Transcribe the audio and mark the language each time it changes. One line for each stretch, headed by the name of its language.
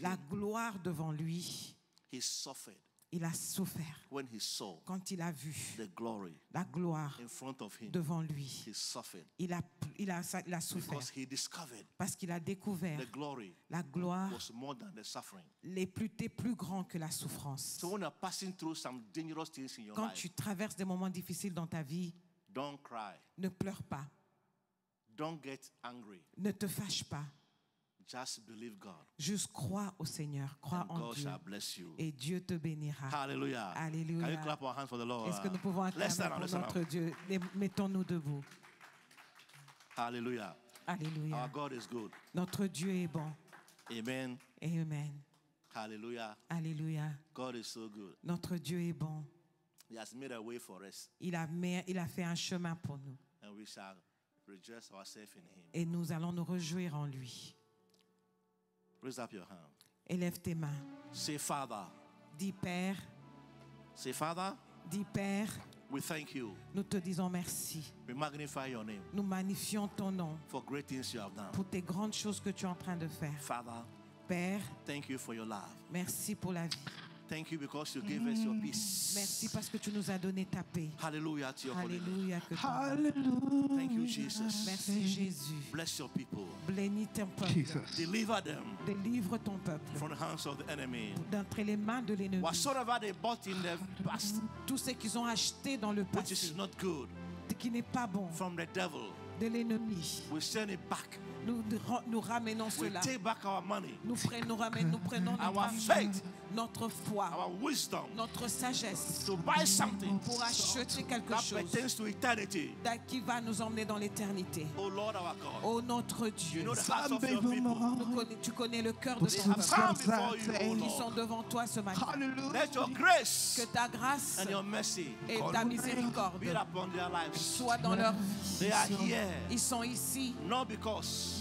French: la gloire devant lui,
English: he suffered.
French: il a souffert.
English: When he saw
French: Quand il a vu
English: the glory
French: la gloire
English: in front of him,
French: devant lui,
English: he suffered
French: il a souffert.
English: because he discovered
French: Parce qu'il a découvert
English: the glory
French: la gloire
English: was more than the suffering.
French: était plus grand que la souffrance.
English: So when you're passing through some dangerous things in your
French: Quand
English: life,
French: tu traverses des moments difficiles dans ta vie,
English: don't cry.
French: ne pleure pas,
English: Don't get angry.
French: ne te fâche pas.
English: Just believe God.
French: Juste crois au Seigneur, crois
English: And
French: en
English: God
French: Dieu
English: shall bless you.
French: et Dieu te bénira.
English: Hallelujah.
French: Alléluia.
English: Can you clap our hands for the Lord?
French: Est-ce que nous pouvons
English: Let's stand
French: acclamer
English: up,
French: pour
English: let's stand
French: notre
English: up.
French: Dieu? Mettons-nous debout.
English: Hallelujah. Our
French: Alléluia.
English: God is good.
French: Notre Dieu est bon.
English: Amen.
French: Amen.
English: Hallelujah.
French: Alléluia.
English: God is so good.
French: Notre Dieu est bon.
English: He has made a way for us,
French: Il a fait un chemin pour nous.
English: and we shall rejoice ourselves in Him.
French: Et nous allons nous réjouir en lui.
English: Raise up your hand.
French: Élève tes mains.
English: Say, Father.
French: Dis Père,
English: Say, Father,
French: dis Père,
English: we thank you.
French: nous te disons merci.
English: We magnify your name
French: Nous magnifions ton nom
English: for great things you have done.
French: pour tes grandes choses que tu es en train de faire.
English: Father,
French: Père,
English: thank you for your love.
French: merci pour la vie.
English: Thank you because you gave us your peace.
French: Merci parce que tu nous as donné ta paix.
English: Hallelujah to your holy name.
French: Alléluia. Que ton-
English: Thank you, Jesus.
French: Merci Jésus.
English: Bless your people.
French: Bénis ton peuple.
English: Deliver them
French: Délivre ton peuple
English: from the hands of the enemy.
French: d'entre les mains de l'ennemi.
English: Whatsoever they bought in the past,
French: Tout ce qu'ils ont acheté dans le
English: which is
French: passé,
English: not good,
French: qui n'est pas bon,
English: from the devil,
French: de l'ennemi,
English: we send it back.
French: nous ramenons
English: We
French: cela.
English: take back our money,
French: Nous prenons notre
English: our
French: argent,
English: faith,
French: notre foi,
English: our wisdom
French: notre sagesse
English: to buy something
French: pour acheter quelque
English: that
French: chose
English: pertains to eternity.
French: qui va nous emmener dans l'éternité.
English: Oh Lord our God,
French: Oh notre
English: you
French: Dieu,
English: know the hearts of your people.
French: tu connais le cœur de
English: They
French: ton
English: have come
French: peuple
English: before you, oh
French: qui sont
English: Lord.
French: devant toi ce matin.
English: Let your grace
French: Que ta grâce
English: and your mercy
French: et ta miséricorde
English: be upon their lives.
French: soient dans leur vie.
English: They are here
French: Ils sont ici,
English: not because